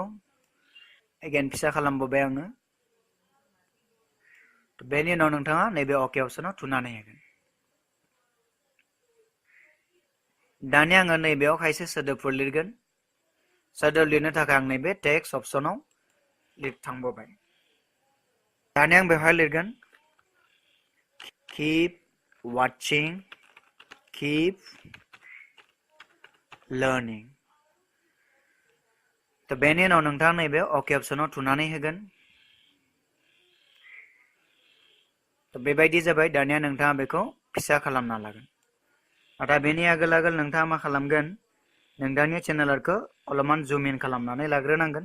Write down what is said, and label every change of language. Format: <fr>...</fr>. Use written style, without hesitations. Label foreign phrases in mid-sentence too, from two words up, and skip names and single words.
<brx>एगेन फिसा खालामबोबाय आङो। बेनि उनाव नोंथाङा नैबे अके अपसनाव थुनानै होगोन। दानिया आङो नैबेयाव खायसे सोदोबफोर लिरगोन। सोदोब लिरनो थाखाय आं नैबे टेक्स्ट अपसनाव थांबोबाय। दानिया आं बेवहाय लिरगोन</brx> <en>keep watching, keep learning।</en> <brx>बेनि उनाव नोंथाङा नैबे अके अपसनाव थुनानै होगोन। बेबायदि जाबाय। दानिया नोंथाङा बेखौ फिसा खालामना लागोन। नाथाय बेनि आगोल आगोल नोंथाङा मा खालामगोन, नोंथांनि</brx> <en>channel art</en> <brx>अलपमान</brx> <en>zoom in</en> <brx>खालामनानै लाग्रोनांगोन।</brx>